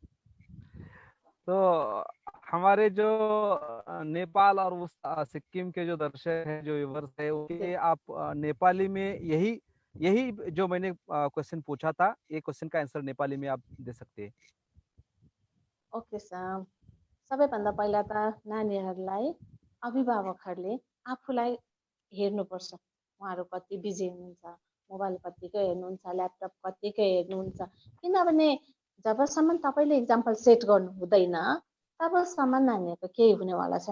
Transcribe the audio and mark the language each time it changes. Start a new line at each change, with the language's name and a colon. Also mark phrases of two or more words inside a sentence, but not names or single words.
Hindi: तो हमारे जो नेपाल और उस सिक्किम के जो दर्शक हैं, जो व्यूवर्स है, जी उनके आप नेपाली में यही यही जो मैंने क्वेश्चन पूछा था, ये क्वेश्चन का आंसर नेपाली में आप दे सकते हैं।
English: OK sir.
Nepali: सबैभन्दा पहिला त नानीहरूलाई अभिभावकहरूले आफूलाई हेर्नुपर्छ, उहाँहरू कति बिजी हुनुहुन्छ, मोबाइल कतिको हेर्नुहुन्छ, ल्यापटप कतिको हेर्नुहुन्छ। किनभने जबसम्म तपाईँले
English: example set
Nepali: गर्नु हुँदैन तबसम्म नानीहरूको केही हुनेवाला छैन।